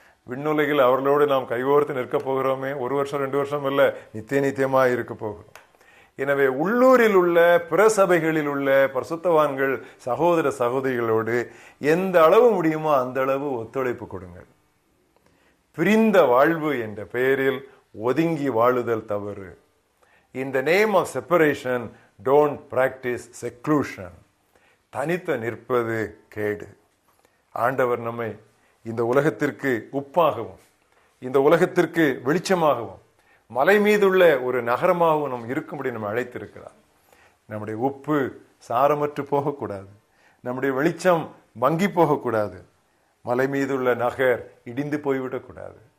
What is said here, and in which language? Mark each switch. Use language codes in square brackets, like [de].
[ta] விண்ணுலகில் அவர்களோடு நாம் கைகோர்த்து நிற்க போகிறோமே, 1 வருஷம் 2 வருஷம் இல்ல, நித்தியமாக இருக்க போகிறோம். எனவே உள்ளூரில் உள்ள பிற சபைகளில் உள்ள பரிசுத்தவான்கள் சகோதர சகோதரிகளோடு எந்த அளவு முடியுமோ அந்த அளவு ஒத்துழைப்பு கொடுங்கள். பிரிந்த வாழ்வு என்ற பெயரில் ஒதுங்கி வாழுதல் தவறு. [en] In the name of separation, don't practice seclusion. [ta] தனித்து நிற்பது கேடு. ஆண்டவர் நம்மை இந்த உலகத்திற்கு உப்பாகவும், இந்த உலகத்திற்கு வெளிச்சமாகவும், மலை மீதுள்ள ஒரு நகரமாகவும் நம் இருக்கும்படி நம்ம அழைத்திருக்கிறார். நம்முடைய உப்பு சாரமற்று போகக்கூடாது, நம்முடைய வெளிச்சம் மங்கி போகக்கூடாது, மலை மீதுள்ள நகர் இடிந்து போய்விடக்கூடாது.